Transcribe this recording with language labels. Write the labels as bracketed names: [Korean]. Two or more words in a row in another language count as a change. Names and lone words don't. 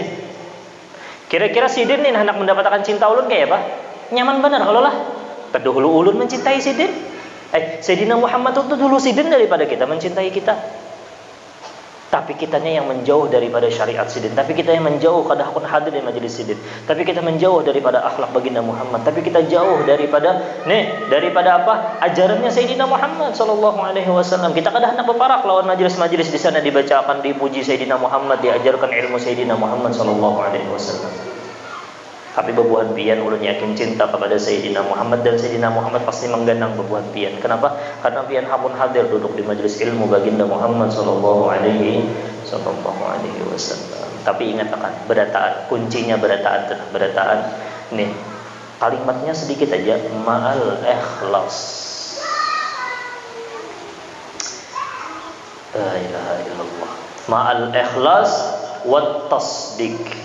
[Banjar] Kira-kira sidin ini hendak mendapatkan cinta ulun kayak apa? Nyaman benar kalau lah. Berdahulu ulun mencintai sidin. Sayyidina Muhammad itu dulu sidin daripada kita mencintai kita. Tapi kitanya yang menjauh daripada syariat sidin. Tapi kita yang menjauh kada hakun hadir di majelis sidin. Tapi kita menjauh daripada akhlak baginda Muhammad. Tapi kita jauh daripada apa? [Indonesian] Ajarannya Sayyidina Muhammad [Arabic] sallallahu alaihi wasallam. [Banjar] Kita kada hendak berparak lawan majelis-majelis di sana dibacakan, dipuji Sayyidina Muhammad, diajarkan ilmu Sayyidina Muhammad [Arabic] sallallahu alaihi wasallam. [Banjar] Tapi bebuhan pian ulun yakin cinta kepada Sayyidina Muhammad, dan Sayyidina Muhammad pasti mengganang bebuhan pian. Kenapa? Karena pian hamun hadir duduk di majelis ilmu baginda Muhammad [Arabic] sallallahu alaihi wasallam. [Banjar] Tapi ingat akan berataan, kuncinya berataan. Nih, kalimatnya sedikit aja, [Arabic] ma'al ikhlas. La ilaha illallah. Ma'al ikhlas wat tasdik.